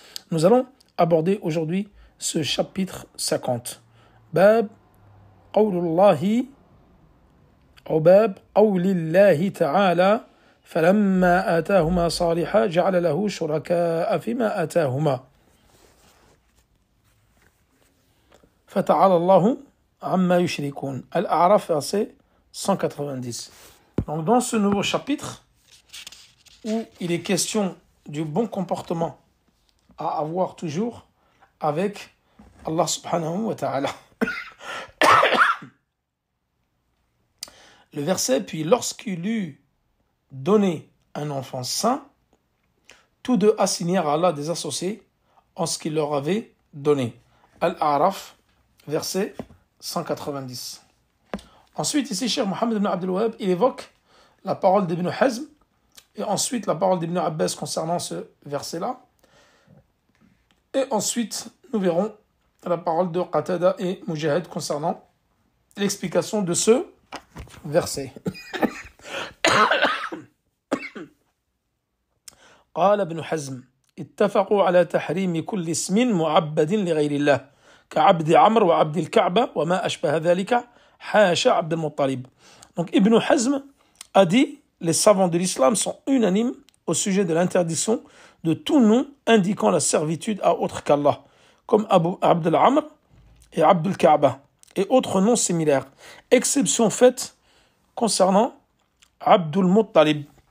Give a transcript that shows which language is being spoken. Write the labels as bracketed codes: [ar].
[fr] Nous allons aborder aujourd'hui ce chapitre 50 [ar] باب قول الله أو باب قول الله تعالى فلما آتاهما صالحا جعل له شركاء فيما آتاهما فتعالى الله عما يشركون. [fr] Al-A'raf, verset 190. Donc dans ce nouveau chapitre où il est question du bon comportement à avoir toujours avec Allah subhanahu wa ta'ala. Le verset, puis lorsqu'il eut donné un enfant saint, tous deux assignèrent à Allah des associés en ce qu'il leur avait donné. Al-A'raf, verset 190. Ensuite, ici, Cheikh Mohammed ibn Abdul Wahhab, il évoque la parole d'Ibn Hazm et ensuite la parole d'Ibn Abbas concernant ce verset-là. Et ensuite, nous verrons la parole de Qatada et Mujahid concernant l'explication de ce verset. [ar] قال ابن حزم اتفقوا على تحريم كل اسم معبد لغير الله كعبد عمرو وعبد الكعبة وما أشبه ذلك حاشا عبد المطلب. [fr] Donc Ibn Hazm a dit les savants de l'islam sont unanimes au sujet de l'interdiction de tout nom indiquant la servitude à autre qu'Allah, comme Abd al-Amr et Abd al-Ka'ba et autres noms similaires, exception faite concernant Abd al-Muttalib.